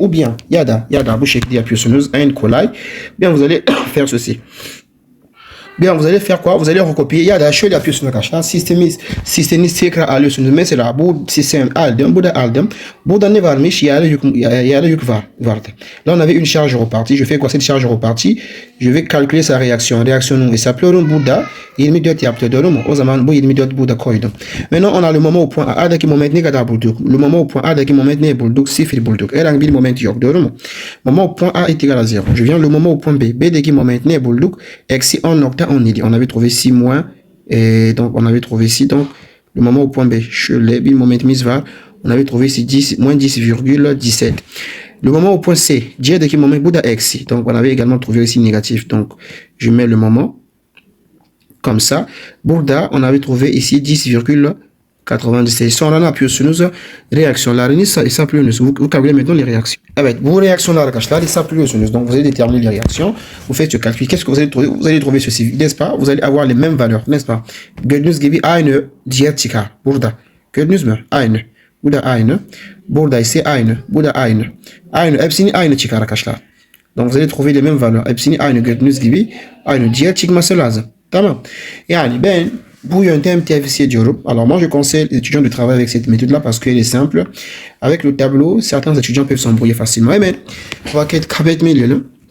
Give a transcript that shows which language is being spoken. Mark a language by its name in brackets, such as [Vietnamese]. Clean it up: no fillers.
[French] Ou bien, [Turkish] yada, bu şekilde yapıyorsunuz. En kolay. [French] Bien, vous allez faire ceci. Bien, vous allez faire quoi? Vous allez recopier. [Turkish] Ya da şöyle yapıyorsunuz arkadaşlar. Sisteminiz tekrar alıyorsunuz. Mesela bu sistem aldım. Bu da aldım. Burada ne varmış? Yerde yük vardı. [French] Là, on avait une charge repartie. Je fais quoi? Cette charge repartie. Je vais calculer sa réaction. [Turkish] Reaksiyonun hesaplıyorum. Burada 24 yaptı. Doğru mu? O zaman bu 24 burada koydum. [French] Maintenant, on a le moment au point [Turkish] A'daki moment ne kadar bulduk? [French] Le moment au point [Turkish] A'daki moment ne bulduk? 0 bulduk. Herhangi bir moment yok. Doğru mu? [French] Moment au point A est égal à 0. Je viens le moment au point B. [Turkish] B'deki moment ne bulduk? Eksi 10.17. [French] On avait trouvé 6 moins. Et donc, on avait trouvé ici. Donc, le moment au point B. Le moment mise var. On avait trouvé ici 10, moins 10,17. Le moment au point C. [Turkish] J'deki moment Bouddha eksi. [French] Donc, on avait également trouvé ici négatif. Donc, je mets le moment. Comme ça. [Turkish] Burada, [French] on avait trouvé ici 10,97. [Turkish] Sonra ne yapıyorsunuz? Reaksiyonlarını hesaplıyorsunuz. [French] Vous calculez maintenant les réactions. [Turkish] Evet, bu reaksiyonlar arkadaşlar hesaplıyorsunuz. [French] Donc, vous allez déterminer les réactions. Vous faites ce calcul. Qu'est-ce que vous allez trouver? Vous allez trouver ceci, n'est-ce pas? Vous allez avoir les mêmes valeurs, n'est-ce pas? [Turkish] Gördüğünüz gibi aynı diğer çıkar. Burada. Gördünüz mü? Aynı. Bu da aynı. Burada ise aynı. Bu da aynı. Aynı. Hepsini aynı çıkar arkadaşlar. Donc, vous allez trouver les mêmes valeurs. Hepsini aynı gördüğünüz gibi aynı diğer çıkması lazım. Tamam. Yani ben bu yöntem tavsiye ediyorum. [French] Alors moi je conseille les étudiants de travailler avec cette méthode là parce qu'elle est simple. Avec le tableau, certains étudiants peuvent s'embrouiller facilement. [Turkish] Hemen vakit kaybetmeyelim.